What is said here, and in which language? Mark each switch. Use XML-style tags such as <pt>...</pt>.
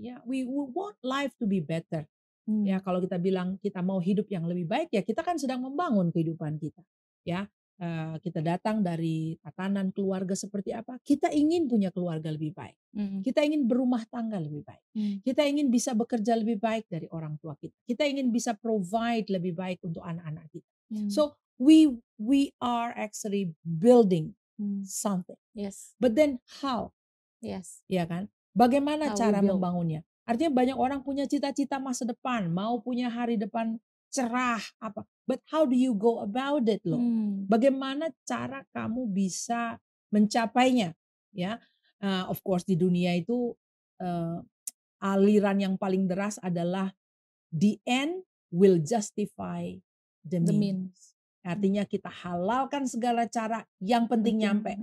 <en>Ya, we want life to be better.</en> <id>Ya, kalau kita bilang kita mau hidup yang lebih baik, ya kita kan sedang membangun kehidupan kita. Ya, kita datang dari tatanan keluarga seperti apa, kita ingin punya keluarga lebih baik. Kita ingin berumah tangga lebih baik. Kita ingin bisa bekerja lebih baik dari orang tua kita. Kita ingin bisa provide lebih baik untuk anak-anak kita.</id> <en>So we are actually building something. Yes. But then how? Yes.</en> <id>Ya kan? Bagaimana cara</id> <en>we build.</en> <id>membangunnya? Artinya banyak orang punya cita-cita masa depan, mau punya hari depan cerah apa.</id> <en>But how do you go about it loh?</en> <id>Bagaimana cara kamu bisa mencapainya? Ya,</id> <en>of course</en> <id>di dunia itu aliran yang paling deras adalah</id> <en>the end will justify the means.</en> <id>Artinya kita halalkan segala cara, yang penting nyampe.</id>